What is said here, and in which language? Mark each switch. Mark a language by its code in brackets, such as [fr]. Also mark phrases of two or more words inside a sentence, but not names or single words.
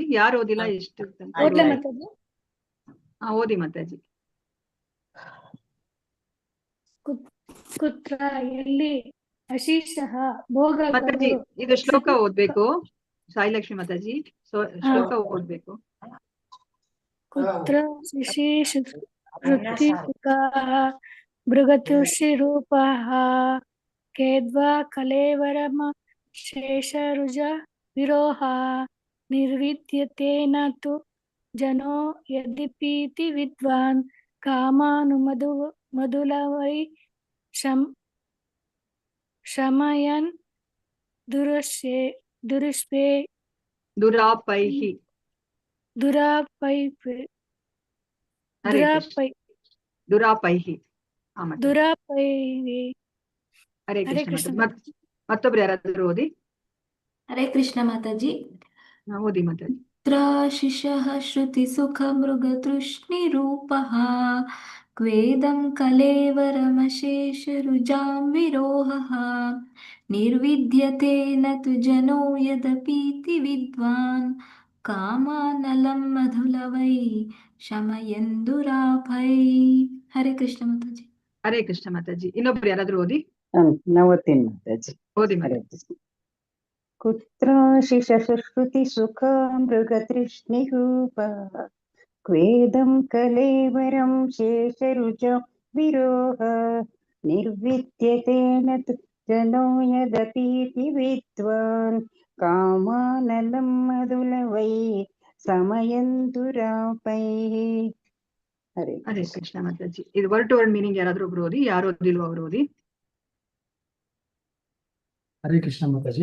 [kn] ಯಾರು ಓದಿಲ್ಲ ಎಷ್ಟು ಓದಿ ಮಾತಾಜಿ. ಕುತ್ರ ಎಲ್ಲಿ ಅಶೀಷಃ ಭೋಗಗಳು. ಮಾತಾಜಿ ಇದು ಶ್ಲೋಕ ಓದ್ಬೇಕು. ಸಾಯಿಲಕ್ಷ್ಮಿ ಮಾತಾಜಿ ಶ್ಲೋಕ ಓದ್ಬೇಕು. [sa] ಕುತ್ರ ಶಿಶಿಶ್ರುತಿ ಸುಖಾಃ ಮೃಗತೃಷ್ಣಿ ರೂಪಾಃ ಕೇದ್ವಾ ಕಲೇವರಮ ಶೇಷರುಜ ವಿರೋಹ ನಿರ್ವಿದ್ಯತೆ ನತು ಜನೋ ಯದಿಪೀತಿ ವಿದ್ವಾನ್ ಕಾಮಾನುಮಧು ಮಧುಲವೈ ಶಮಯನ್ ದುರಾಪೈಃ. [kn] ಹರೇ ಕೃಷ್ಣ. ಮತ್ತೊಬ್ರು ಯಾರಾದ್ರೂ ಓದಿ. ಹರೇ ಕೃಷ್ಣ ಮಾತಾಜಿ. ಓದಿ ಮಾತಾಜಿ. [sa] ಶಿಶಃ ಶ್ರುತಿ ಸುಖ ಮೃಗತೃಷ್ಣಿ ರೂಪಃ ಕ್ವೇದಂ ಕಲೇವರಮಶೇಷ ರುಜಾಂಬಿರೋಹ ನಿರ್ವಿದ್ಯತೆ ನತು ಜನೋ ಯದಪೀತಿ ವಿದ್ವಾನ್ ಕಾಮಾನಲಂ ಮಧುಲವೈ ಶಮಯಂದುರಾಪೈ. [kn] ಹರೇ ಕೃಷ್ಣ ಮಾತಾಜಿ. ಹರೇ ಕೃಷ್ಣ ಮಾತಾಜಿ. ಇನ್ನೊಬ್ರು ಯಾರಾದ್ರೂ ಓದಿ. ನವತಿನ್ ಮಾತಾಜಿ. ಓದಿ ಹರೇ ಕೃಷ್ಣ. [sa] ಕುತ್ರ ಶಿಶುಶ್ರುತಿ ಸುಖ ಮೃಗತೃಷ್ಣಿ ರೂಪ ಕ್ವೇದಂ ಕಲೇವರಂ ಶೇಷರುಜ ವಿರೋಹ ನಿರ್ವಿದ್ಯತೆ ನತು ಜನೋ ಯದಪೀತಿ ವಿದ್ವಾನ್ ಕಾಮಾನಲಂ ಮಧುಲವೈ ಸಮಯಂದುರಾಪೈ. [kn] ಹರೇ ಕೃಷ್ಣ ಮಾತಾಜಿ. ಇದು [en] word to word meaning [kn] ಯಾರಾದ್ರೂ ಒಬ್ರು ಓದಿ. ಯಾರು ಓದಿಲ್ವೋ ಅವ್ರು ಓದಿ. ಹರೇ ಕೃಷ್ಣ ಮಾತಾಜಿ.